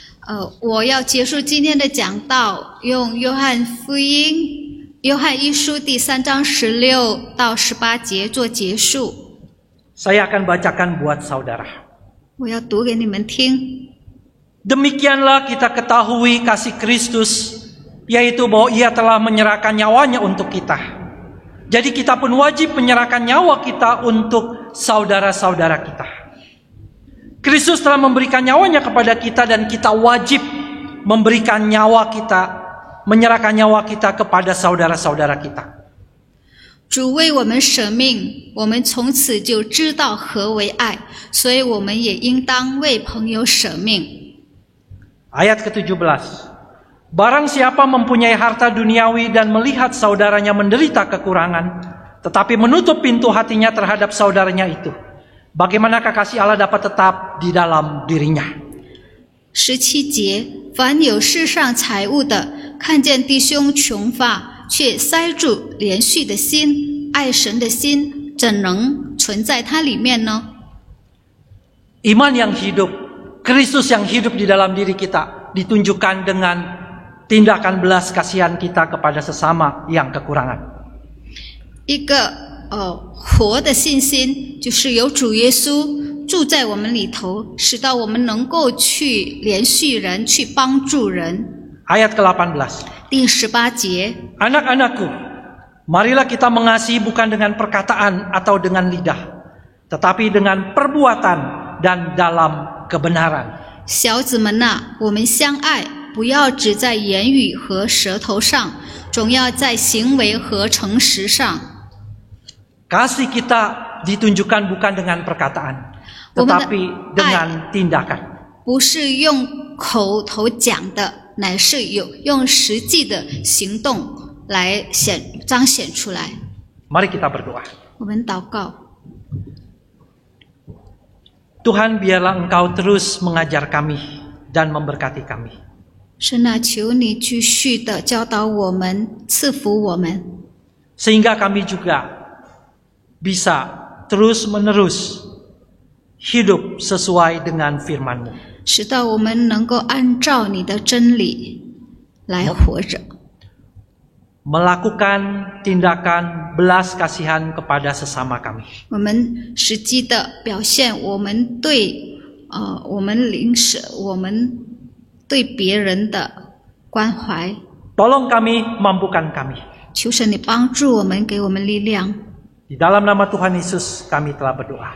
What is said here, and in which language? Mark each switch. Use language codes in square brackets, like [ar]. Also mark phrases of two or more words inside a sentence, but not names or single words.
[zh] 我要结束今天的讲道，用约翰福音约翰一书第3章16到18节做结束。 [id] Saya akan bacakan buat saudara. [zh] 我要读给你们听。 [id] Demikianlah kita ketahui kasih Kristus, yaitu bahwa Ia telah menyerahkan nyawanya untuk kita. Jadi kita pun wajib menyerahkan nyawa kita untuk saudara-saudara kita. Kristus telah memberikan nyawanya kepada kita dan kita wajib memberikan nyawa kita, menyerahkan nyawa kita kepada saudara-saudara kita. [zh] 主为我们舍命，我们从此就知道何为爱，所以我们也应当为朋友舍命。 [id] Ayat ke-17. Barang siapa mempunyai harta duniawi dan melihat saudaranya menderita kekurangan, tetapi menutup pintu hatinya terhadap saudaranya itu, bagaimanakah kasih Allah dapat tetap di dalam dirinya? [zh] 17 节，凡有世上财物的，看见弟兄穷乏，却塞住连续的心，爱神的心，怎能存在他里面呢？ [id] Iman yang hidup, Kristus yang hidup di dalam diri kita, ditunjukkan dengan tindakan belas kasihan kita kepada sesama yang kekurangan. [zh] 一个活的信心，就是有主耶稣住在我们里头，使到我们能够去连续人，去帮助人。 [id] Ayat ke-18. [zh] 第18节， [id] Anak-anakku, marilah kita mengasihi bukan dengan perkataan atau dengan lidah, tetapi dengan perbuatan dan dalam kebenaran. [zh] 小子们呐，我们相爱，不要只在言语和舌头上，总要在行为和诚实上。 [id] Kasih kita ditunjukkan bukan dengan perkataan, tetapi dengan tindakan. [zh] 不是用口头讲的，乃是用实际的行动来彰显出来。 [id] Mari kita berdoa. [zh] 我们祷告， [id] Tuhan, biarlah Engkau terus mengajar kami dan memberkati kami. [zh] 神啊，求你继续的教导我们，赐福我们， [id] Sehingga kami juga bisa terus-menerus hidup sesuai dengan firman-Mu. [zh] 使到我们能够按照你的真理来活着， [id] Melakukan tindakan belas kasihan kepada sesama kami. [zh] 我们实际的表现我们对我们对别人的关怀。 [id] Tolong kami, mampukan kami. [zh] 求神你帮助我们，给我们力量。 [id] Di dalam nama Tuhan Yesus kami telah berdoa.